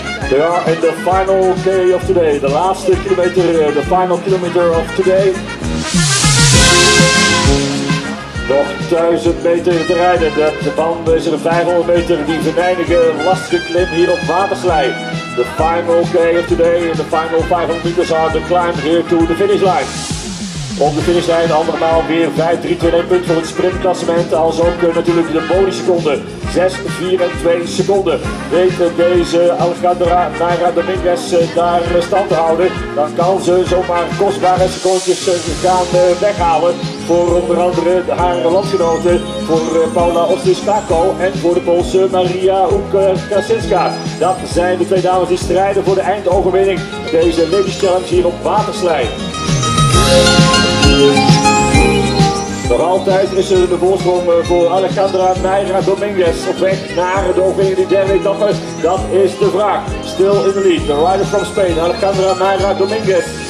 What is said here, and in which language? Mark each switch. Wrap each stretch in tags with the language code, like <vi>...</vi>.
<en>They are in the final K of today, the last kilometer, the final kilometer of today.</en> <nl>Nog 1000 meter te rijden. Dan is er een 500 meter die venijnige, lastige klim hier op Waterslei.</nl> <en>The final K of today and the final 500 meters are the climb here to the finish line.</en> <nl>Op de finishlijn andermaal weer 5-3-2-1 punt voor het sprintklassement, als ook natuurlijk de bonusseconde. 6, 4 en 2 seconden. Weet deze Alejandra Naira Dominguez daar stand te houden, dan kan ze zomaar kostbare secondjes gaan weghalen. Voor onder andere haar landgenoten, voor Paula Ostys-Tako en voor de Poolse Maria Łukasinska. Dat zijn de twee dames die strijden voor de eindoverwinning. Deze Ladies Challenge hier op Waterslei. Nog altijd is er de voorsprong voor Alejandra Naira Dominguez op weg naar de overwinning in de derde etappe. Dat is de vraag.</nl> <en>Still in the lead, the rider from Spain, Alejandra Naira Dominguez.</en>